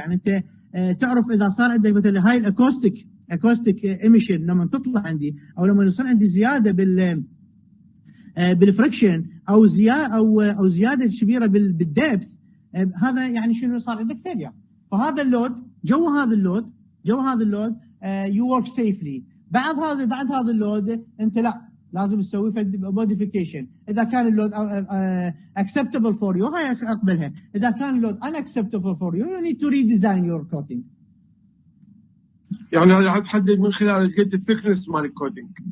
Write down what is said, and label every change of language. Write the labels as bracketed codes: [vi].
[ar] يعني انت تعرف اذا صار عندك مثلا هاي الاكوستيك ايميشن لما تطلع عندي او لما يصير عندي زياده بالفريكشن او زياده كبيره بالدبث، هذا يعني شنو صار عندك فيليا. فهذا اللود جو هذا اللود يو ورك سيفلي. بعد هذا اللود انت لا لازم تسوي موديفيكيشن. اذا كان اللود [en] acceptable for you [ar] هاي اقبلها، اذا كان اللود [en] unacceptable for you you need to redesign your coating. [ar] يعني هذا حتحدد من خلال قد الثيكنس مال الكوتنج.